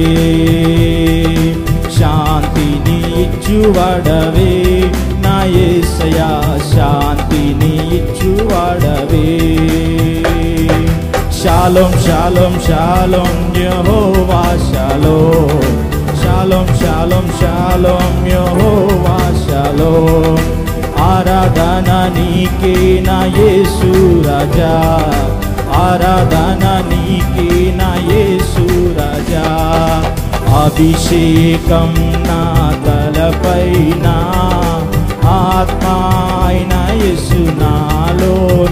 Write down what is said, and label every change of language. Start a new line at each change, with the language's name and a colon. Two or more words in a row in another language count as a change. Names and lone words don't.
Telugu: శాంతిని ఇచ్చువాడవే నా యేసయ్యా, శాంతిని ఇచ్చువాడవే.
Hebrew: שלום שלום שלום יהוה שלום שלום שלום שלום יהוה שלום.
Telugu: ఆరాధన నీకే నా యేసు రాజా, ఆరాధన నీకే నా యేసు రాజా. అభిషేకం నా తలపైన, ఆత్మ అయిన యేసు నాలోన.